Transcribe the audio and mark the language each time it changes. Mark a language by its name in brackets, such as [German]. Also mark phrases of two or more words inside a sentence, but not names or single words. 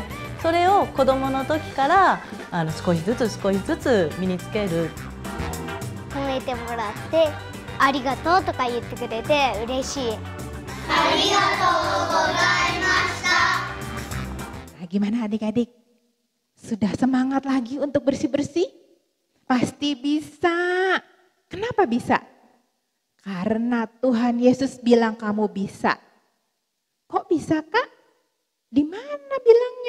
[Japanese] それを子どもの時から少しずつ身につける。褒めてもらってありがとうとか言ってくれて嬉しい。ありがとうございました。 [Indonesian] Gimana adik-adik? Sudah semangat lagi untuk bersih-bersih? Pasti bisa. Kenapa bisa? Karena Tuhan Yesus bilang kamu bisa. Kok bisa Kak? Di mana bilangnya?